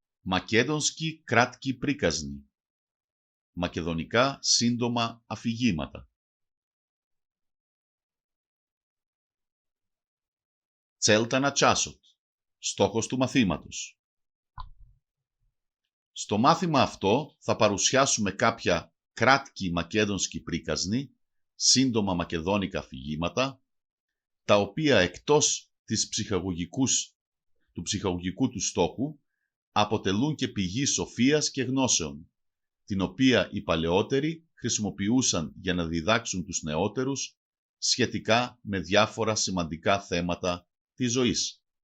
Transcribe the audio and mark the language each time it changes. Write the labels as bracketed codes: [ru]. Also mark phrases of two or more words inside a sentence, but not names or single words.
[mk] Македонски кратки приказни. [el] Македονικά σύντομα αφηγήματα. [mk] Целта на часот. [el] Στόχος του μαθήματος. Στο μάθημα αυτό θα παρουσιάσουμε κάποια [mk] кратки македонски приказни, [el] σύντομα μακεδόνικα αφηγήματα, τα οποία εκτός του ψυχαγωγικού του στόχου αποτελούν και πηγή σοφίας και γνώσεων, την οποία οι παλαιότεροι χρησιμοποιούσαν για να διδάξουν τους νεότερους σχετικά με διάφορα σημαντικά θέματα της ζωής.